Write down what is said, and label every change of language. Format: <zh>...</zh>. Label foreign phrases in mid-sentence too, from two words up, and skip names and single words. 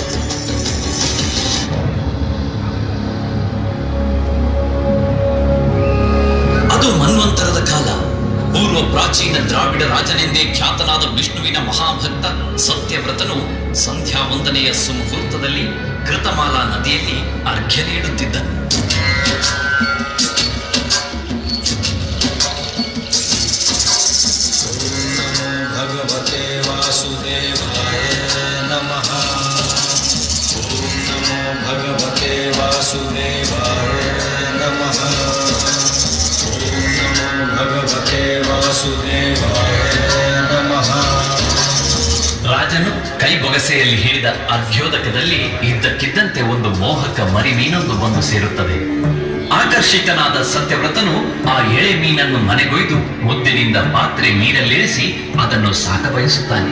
<kn>ಅದು ಮನ್ವಂತರದ ಕಾಲ. ಪೂರ್ವ ಪ್ರಾಚೀನ ದ್ರಾವಿಡ ರಾಜನೆಂದೇ ಖ್ಯಾತನಾದ ವಿಷ್ಣುವಿನ ಮಹಾಭಕ್ತ ಸತ್ಯವ್ರತನು ಸಂಧ್ಯಾ ವಂದನೆಯ ಸುಮುಹೂರ್ತದಲ್ಲಿ ಕೃತಮಾಲಾ ನದಿಯಲ್ಲಿ ಅರ್ಘ್ಯ ನೀಡುತ್ತಿದ್ದನು.</kn> <sa>ಭಗವತೆ ವಾಸುದೇವಾಯ ನಮಃ. ಓಂ ನಮೋ ಭಗವತೆ ವಾಸುದೇವಾಯ ನಮಃ. ಓಂ ನಮೋ ಭಗವತೆ ವಾಸುದೇವಾಯ ನಮಃ.</sa> <kn>ರಾಜನು ಕೈ ಬೊಗಸೆಯಲ್ಲಿ ಹಿಡಿದ ಅರ್ಘ್ಯೋದಕದಲ್ಲಿ ಇದ್ದಕ್ಕಿದ್ದಂತೆ ಒಂದು ಮೋಹಕ ಮರಿ ಮೀನೊಂದು ಬಂದು ಸೇರುತ್ತದೆ. ಆಕರ್ಷಿತನಾದ ಸತ್ಯವ್ರತನು ಆ ಎಳೆ ಮೀನನ್ನು ಮನೆಗೊಯ್ದು ಮುದ್ದಿನಿಂದ ಪಾತ್ರೆ ನೀರಲ್ಲಿರಿಸಿ ಅದನ್ನು ಸಾಕ ಬಯಸುತ್ತಾನೆ.</kn>